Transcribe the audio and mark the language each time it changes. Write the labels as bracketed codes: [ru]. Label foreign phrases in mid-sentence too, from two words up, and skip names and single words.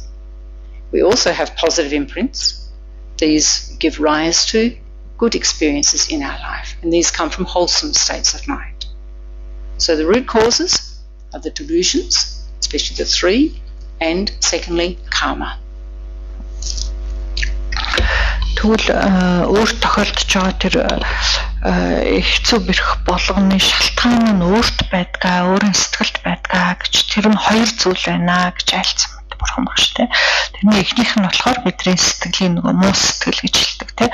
[en] We also have positive imprints. These give rise to good experiences in our life, and these come from wholesome states of mind. So the root causes are the delusions, especially the three, and secondly, karma. [mn] Тэгвэл өөр тохиолдож байгаа тэр хэцүү бэрх болгоны шалтгаан нь өөрт байдгаа, өөрийн сэтгэлд байдгаа гэж тэр нь хоёр зүйл байна гэж айлцсан бурхан багш тэ. Тэрний эхнийх нь болохоор бидний сэтгэлийн нөгөө муу сэтгэл гэж хэлдэг тэ.